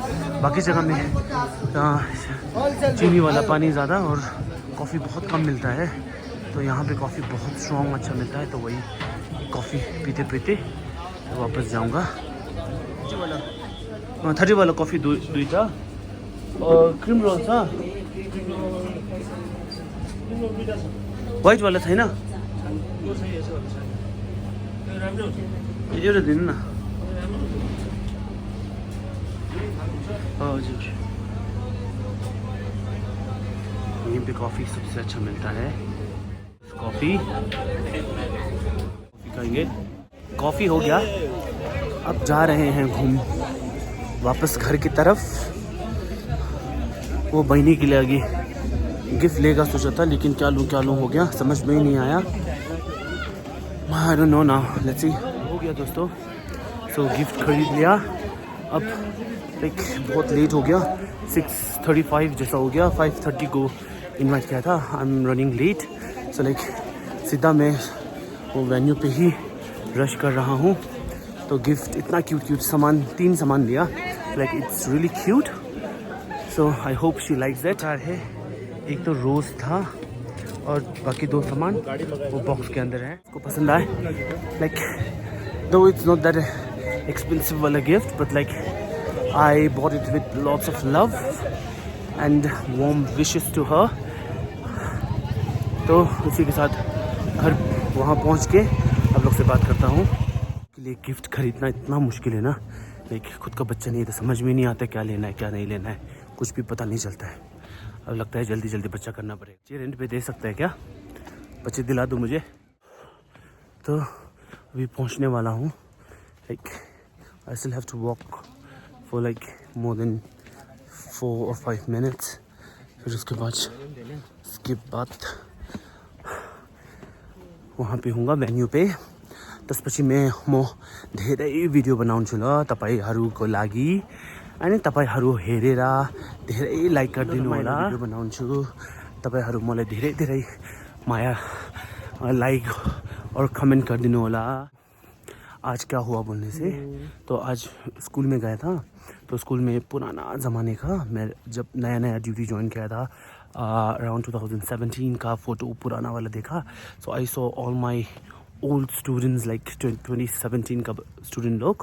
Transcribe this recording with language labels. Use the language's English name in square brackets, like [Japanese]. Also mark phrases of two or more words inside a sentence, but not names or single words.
[Hindi] बाकी जगह में चीनी वाला पानी ज़्यादा और कॉफ़ी बहुत कम मिलता है, तो यहाँ पे कॉफ़ी बहुत स्ट्रॉन्ग अच्छा मिलता है। तो वही कॉफ़ी पीते पीते तो वापस जाऊँगा। [Nepali] 30 वाला कॉफ़ी दुईटा और क्रीम रोल छ, व्हाइट वाला छैन, एउटा दिनु न। हजुर, [Hindi] यहीं पे कॉफ़ी सबसे अच्छा मिलता है। कॉफ़ी खाएंगे, कॉफ़ी हो गया। अब जा रहे हैं घूम वापस घर की तरफ। वो बहनी के लिए आगे गिफ्ट लेगा सोचा था, लेकिन क्या लूँ हो गया, समझ में ही नहीं आया। [English] I don't know now. Let's see. [Hindi] हो गया दोस्तों. So गिफ्ट खरीद लिया. अब लाइक बहुत लेट हो गया. 6:35 जैसा हो गया. 5:30 को इनवाइट किया था. [English] I am running late. so like [Hindi] सीधा मैं वो वेन्यू पे ही रश कर रहा हूँ. तो गिफ्ट इतना क्यूट सामान 3 सामान लिया. [English] Like it's really cute. So I hope she likes that. [Hindi] है एक तो रोज़ था और बाकी 2 सामान वो बॉक्स के अंदर है. इसको पसंद आए. [English] like though it's not that expensive [Hindi] वाला गिफ्ट [English] but like I bought it with lots of love and warm wishes to her. [Hindi] तो इसी के साथ घर वहाँ पहुँच के आप लोग से बात करता हूँ. के लिए गिफ्ट खरीदना इतना मुश्किल है ना. लाइक खुद का बच्चा नहीं है तो समझ में नहीं आता क्या लेना है क्या नहीं लेना है. कुछ भी पता नहीं चलता है. अब लगता है जल्दी जल्दी बच्चा करना पड़ेगा. ये रेंट पे दे सकता है क्या? बच्चे दिला दो मुझे. तो अभी पहुंचने वाला हूँ. [English] like I still have to walk for like more than 4 or 5 minutes. [Hindi] फिर उसके बाद वहाँ पे हूँगा वेन्यू पे. [Nepali] त्यसपछि म धेरै भिडियो बनाउँछु ल तपाईहरुको लागि. अनि तपाईहरु हेरेर धेरै लाइक गरिदिनु होला. भिडियो बनाउँछु. तपाईहरु मलाई धेरै धेरै माया लाइक और कमेंट गरिदिनु होला. [Hindi] आज क्या हुआ बोलने से तो आज स्कूल में गया था. तो स्कूल में पुराना ज़माने का मैं जब नया [English] duty join [Hindi] किया था अराउंड 2017 का फ़ोटो पुराना वाला देखा. [English] so I saw all my old students like 2017 [Hindi] का स्टूडेंट लोग.